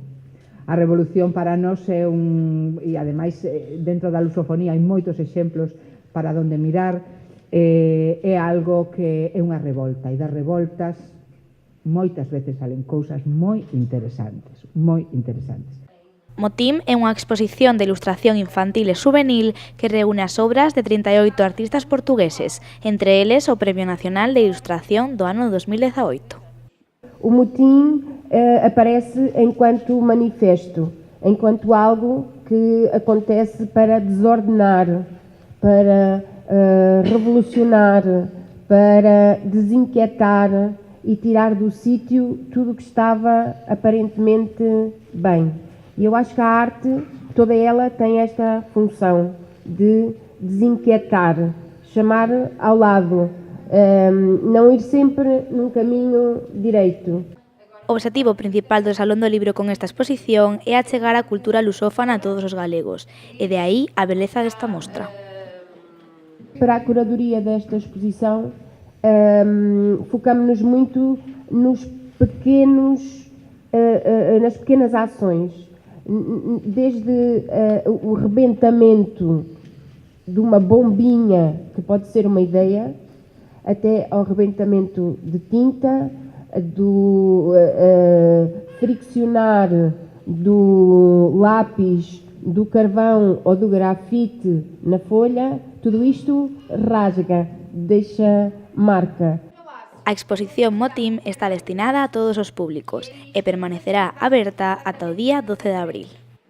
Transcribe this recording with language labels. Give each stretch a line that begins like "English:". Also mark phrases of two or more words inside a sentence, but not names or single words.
Galician: A revolución para nós é e ademais dentro da lusofonía hai moitos exemplos para onde mirar, é algo que é unha revolta, e das revoltas moitas veces salen cousas moi interesantes, moi interesantes. Motim é unha exposición de ilustración infantil e juvenil que reúne as obras de 38 artistas portugueses, entre eles o Premio Nacional de Ilustración do ano 2018.
Portuguese: O motim aparece enquanto manifesto, enquanto algo que acontece para desordenar, para revolucionar, para desinquietar e tirar do sítio tudo o que estava aparentemente bem. E eu acho que a arte, toda ela, tem esta função de desinquietar, chamar ao lado, não ir sempre num caminho direito.
Galician: O obxectivo principal do Salón do Libro con esta exposición é achegar a cultura lusófona a todos os galegos, e de aí a beleza desta mostra.
Portuguese: Para a curadoria desta exposição, focamos-nos muito nas pequenas ações, desde o rebentamento de uma bombinha, que pode ser uma ideia, até ao rebentamento de tinta, do friccionar do lápis, do carvão ou do grafite na folha, tudo isto rasga, deixa marca.
Galician: A exposición Motim está destinada a todos os públicos e permanecerá aberta ata o día 12 de abril.